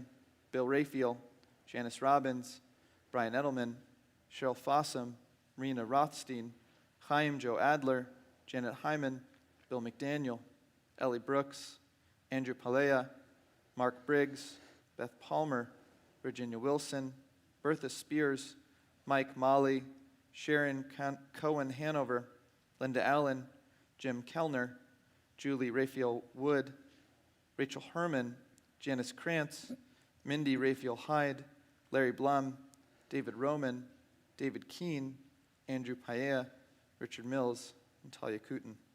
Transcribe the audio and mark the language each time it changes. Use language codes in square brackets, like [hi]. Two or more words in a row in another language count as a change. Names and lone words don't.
[en] Bill Raphael, Janice Robbins, Brian Edelman, Cheryl Fossum, Marina Rothstein, Chaim Joe Adler, Janet Hyman, Bill McDaniel, Ellie Brooks, Andrew Palea, Mark Briggs, Beth Palmer, Virginia Wilson, Bertha Spears, Mike Molly, Sharon Cohen Hanover, Linda Allen, Jim Kellner, Julie Raphael Wood, Rachel Herman, Janice Krantz, Mindy Raphael Hyde, Larry Blum, David Roman, David Keene, Andrew Paella, Richard Mills, and Talia Kooten.